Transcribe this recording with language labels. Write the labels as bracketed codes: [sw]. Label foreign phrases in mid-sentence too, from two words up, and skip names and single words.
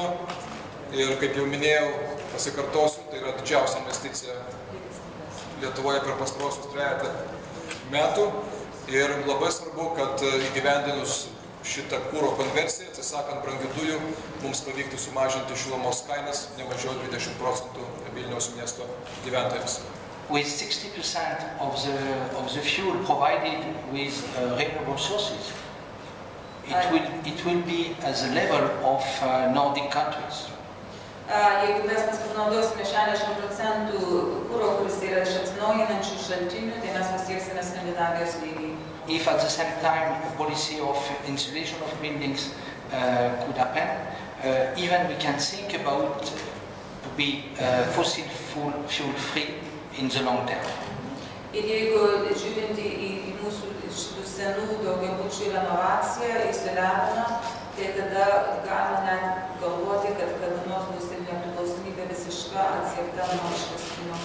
[lt] Ir kaip jau minėjau, pasikartosiu, tai yra didžiausia investicija Lietuvoje per pastarosius 3 metų. Ir labai svarbu, kad įgyvendinus šitą kuro konversiją, atsisakant brangių dujų, mums pavyktų sumažinti šilumos kainas ne mažiau 20% Vilniaus miesto gyventojams. [en] With 60% of the fuel provided with renewable sources, it will be at the level of Nordic countries. [lt] Jeigu mes panaudosime 60% kuro, kuris yra iš atsinaujinančių šaltinių, tai mes pasieksime Skandinavijos lygį. [en] If at the same time a policy of insulation of buildings could happen, even we can think about to be fossil fuel free in the long term. [lt] Ir jeigu žiūrint į mūsų šitų senų daugiabučių renovaciją, įsilevinimą, tai tada galime net galvoti, kad kada nors bus ir nepriklausomybė visiška atsiekta nuo šios